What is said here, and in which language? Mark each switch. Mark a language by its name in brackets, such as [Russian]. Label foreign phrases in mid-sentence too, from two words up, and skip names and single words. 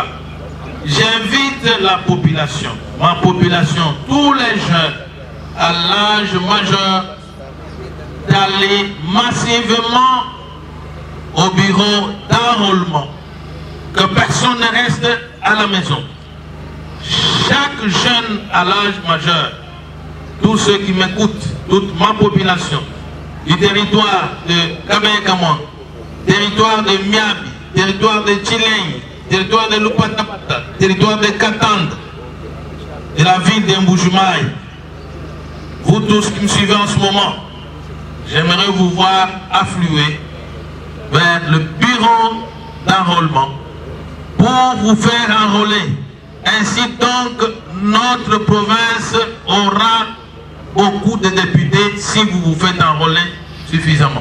[French] J'invite la population, ma population, tous les jeunes à l'âge majeur, d'aller massivement au bureau d'enrôlement. Que personne ne reste à la maison. Chaque jeune à l'âge majeur, tous ceux qui m'écoutent, toute ma population, du territoire de Kabaye-Kamon, territoire de Miabi, territoire de Tchileng, territoire de Lupatapata, territoire de Katanda, de la ville d'Mboujumaï, vous tous qui me suivez en ce moment, j'aimerais vous voir affluer vers le bureau d'enrôlement pour vous faire enrôler. Ainsi donc, notre province aura beaucoup de députés si vous vous faites enrôler suffisamment.